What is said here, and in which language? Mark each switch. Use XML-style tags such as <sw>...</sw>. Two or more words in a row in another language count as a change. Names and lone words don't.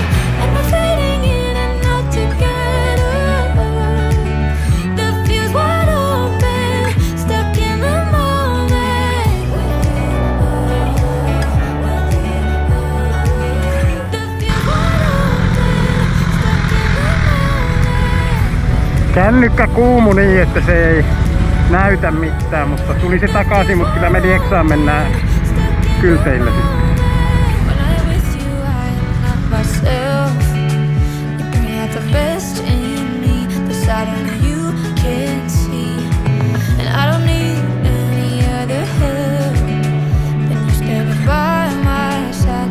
<en>And we're fading in and out together. The fuse wide open, stuck in the moment. The fuse wide open.</en> <fi>Kännykkä kuumu niin, että se ei näytä mitään, mutta tuli se takaisin, mutta kyllä me Lieksaan mennään kylteillä sitten.</fi> <en>When I'm with you, I'm not myself. You bring out the best in me, the side only you can see. And I don't need any other help than you standing by my side.</en>